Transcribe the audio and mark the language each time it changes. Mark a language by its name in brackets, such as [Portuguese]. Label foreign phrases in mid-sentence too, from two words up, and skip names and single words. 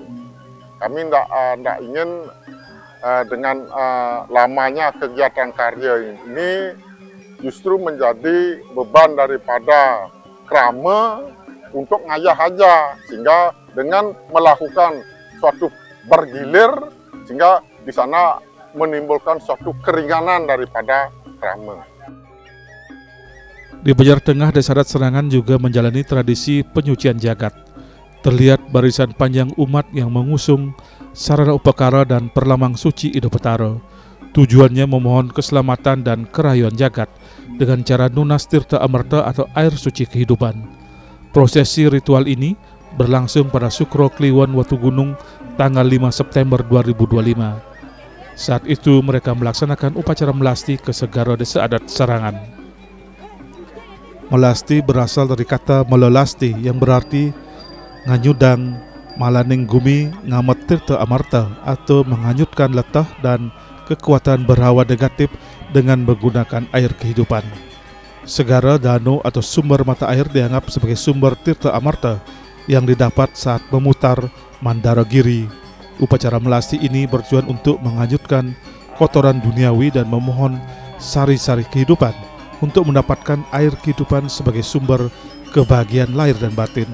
[Indonesian] Kami tidak ingin dengan lamanya kegiatan karya ini justru menjadi beban daripada krama untuk ngayah aja, sehingga dengan melakukan suatu bergilir sehingga di sana menimbulkan suatu keringanan daripada krama. Di Banjar Tengah, Desa Adat Serangan juga menjalani tradisi penyucian jagat. Terlihat barisan panjang umat yang mengusung sarana upakara dan perlamang suci Ido Petara. Tujuannya memohon keselamatan dan kerayuan jagat dengan cara [Balinese] nunas tirta amerta [Indonesian] atau air suci kehidupan. Prosesi ritual ini berlangsung pada Sukro Kliwon Watu Gunung tanggal 5 September 2025. Saat itu mereka melaksanakan upacara melasti ke segara Desa Adat Serangan. Melasti berasal dari kata melelasti yang berarti [Balinese] nganyudang, malaning gumi, ngamet tirta amarta [Indonesian] atau menghanyutkan letah dan kekuatan berhawa negatif dengan menggunakan air kehidupan. Segara, danau atau sumber mata air dianggap sebagai sumber tirta amarta yang didapat saat memutar Mandara Giri. Upacara melasti ini bertujuan untuk menghanyutkan kotoran duniawi dan memohon sari-sari kehidupan untuk mendapatkan air kehidupan sebagai sumber kebahagiaan lahir dan batin.